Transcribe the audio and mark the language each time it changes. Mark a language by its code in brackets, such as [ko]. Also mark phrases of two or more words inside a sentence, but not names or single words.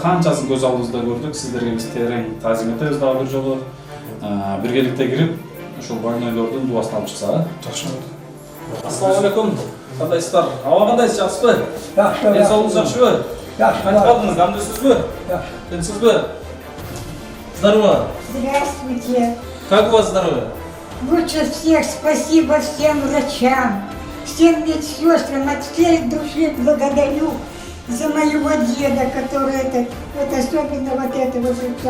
[ky] Канчасын көз алдыбызда көрдүк. Сиздерге биз терең таазим этебиз дагы бир жолу. Биргеликте кирип, ушул больнойлордун дубасын алып чыкса, Жакшы болду. Ассаламу алейкум. Кандайсыздар? Аба кандайсыз, жакшысызбы? Жакшы. Денсаулыгыңыз жакшыбы? Жакшы. Кантип калдыңыз? Камдысызбы? Жакшы. Тынчсызбы? [ru] Здорово. Здравствуйте. Как у вас здоровье? Лучше всех спасибо всем врачам, всем медсестрам, от всей души благодарю за моего деда, который вот особенно вот этого врача.